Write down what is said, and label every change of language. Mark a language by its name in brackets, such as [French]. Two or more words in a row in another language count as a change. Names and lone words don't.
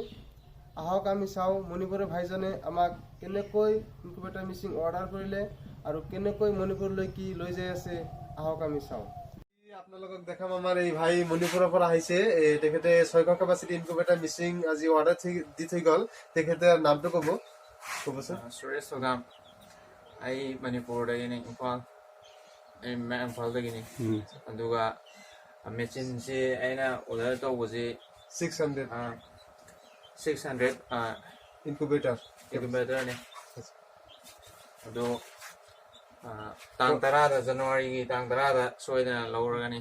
[Assamese] আহক আমি চাওঁ মণিপুৰৰ ভাইজনে আমাক কেনেকৈ [English] incubator machine [Assamese] অৰ্ডাৰ কৰিলে আৰু কেনেকৈ মণিপুৰলৈ কি লৈ যাই আছে, আহক আমি চাওঁ। আপোনালোকক দেখাম, আমাৰ এই ভাই মণিপুৰৰ পৰা আহিছে। তেখেতে 600 [English] capacity incubator machine [Assamese] আজি অৰ্ডাৰ দি থৈ গ'ল। তেখেতৰ নামটো ক'বচোন। সুৰেশ চগাম, [Manipuri] ꯑꯩ ꯃꯅꯤꯄꯨꯔꯗꯒꯤꯅꯤ, ꯏꯝꯐꯥꯜꯗꯒꯤꯅꯤ꯫ ꯑꯗꯨꯒ ꯃꯦꯆꯤꯟꯁꯤ ꯑꯩꯅ ꯑꯣꯔꯗꯔ ꯇꯧꯕꯁꯤ 600 incubatorꯅꯤ. ꯑꯗꯣ ꯇꯥꯡ 10ꯗ ꯖꯅꯋꯥꯔꯤꯒꯤ ꯇꯥꯡ 10ꯗ ꯁꯣꯏꯗꯅ ꯂꯧꯔꯒꯅꯤ.